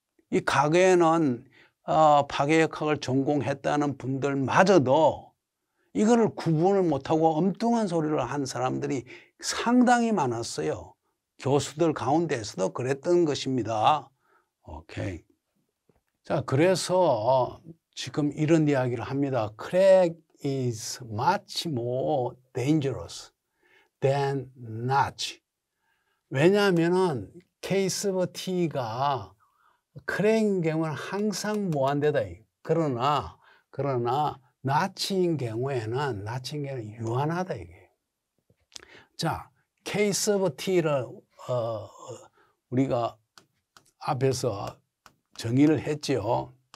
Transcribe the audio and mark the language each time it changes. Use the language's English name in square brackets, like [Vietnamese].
[Korean] 이 과거에는 파괴역학을 전공했다는 분들마저도 이거를 구분을 못하고 엉뚱한 소리를 한 사람들이 상당히 많았어요. 교수들 가운데서도 그랬던 것입니다. 오케이. 자, 그래서 지금 이런 이야기를 합니다. [English] Crack is much more dangerous than notch. [Korean] 왜냐하면은 K sub t가 크랙인 경우는 항상 무한대다. 그러나 나치인 경우에는 유한하다 이게. 자, K sub t를 우리가 앞에서 정의를 했죠.